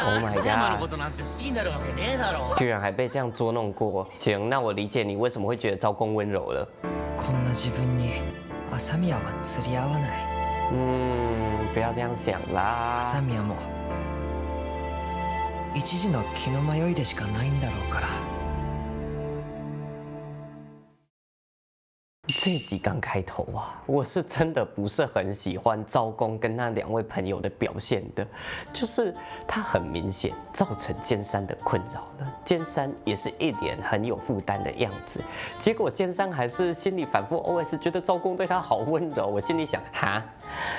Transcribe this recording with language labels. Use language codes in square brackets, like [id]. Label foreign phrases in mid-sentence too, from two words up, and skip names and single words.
[en] Oh ん。 my [ja] 山の [en] god！ [ja] ことなんて好きになるわけねえだろ。 [zh] 居然还被这样捉弄过。行，那我理解你为什么会觉得招公温柔了。 [ja] こんな自分に朝宮は釣り合わない。 [zh] 不要这样想啦。 [ja] 朝宮も一時の気の迷いでしかないんだろうから。 [zh] 这集刚开头啊，我是真的不是很喜欢招公跟那2位朋友的表现的，就是他很明显造成尖山的困扰了，尖山也是一脸很有负担的样子，结果尖山还是心里反复 OS 觉得招公对他好温柔，我心里想哈。